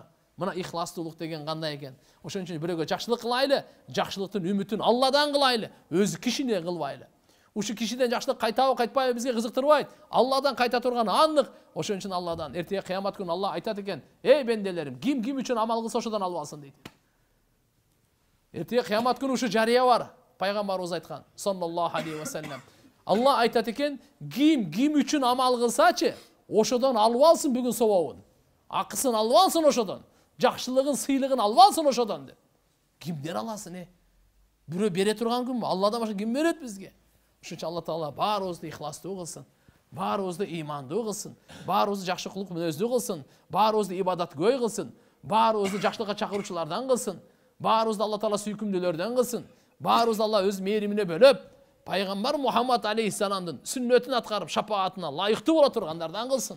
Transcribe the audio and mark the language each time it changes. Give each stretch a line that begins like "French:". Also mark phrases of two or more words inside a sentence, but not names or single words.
Kyrgyz: Мына ихластуулук деген кандай экен. Ошон үчүн бирөөгө жакшылык кылайлы, жакшылыктын үмүтүн Алладан кылайлы, өз кишине кылбайлы. Ушу кишиден жакшылык кайтабы кайтпайбы бизге кызыктырбайт. Алладан кайта турганы аннык. Ошон үчүн Алладан эртеге кыямат күнү Алла айтат экен: "Эй бенделерим, ким үчүн амал кылса ошодон алып алсын" дейт. Эртеге кыямат күнү ушу жарыя бар. Пайгамбарыбыз айткан,
Arabic: صلى الله عليه وسلم.
Kyrgyz: Алла айтат экен: "Ким үчүн амал кылсачы, ошодон алып алсын бүгүн собобун. Акысын алып алсын ошодон. Жакшылыгын, сыйлыгын алып алсын ошодон" деп. Кимден аласың, Бирөө бере турган күнбү? Алладан башка ким берет бизге? Ошон үчүн Алла Таала баарыбызды ихластуу кылсын, баарыбызды ыймандуу кылсын, баарыбызды жакшы кулук мүнөздүү кылсын, баарыбызды ибадаткөй кылсын, баарыбызды жакшылыкка чакыруучулардан кылсын, баарыбызды Алла Таала сүйкүмдүүлөрдөн кылсын, баарыбызды Алла өз мээримине бөлөп, Пайгамбар Мухаммад алейхиссаламдын сүннөтүн аткарып, шапаатына лайыктуу боло тургандардан кылсын.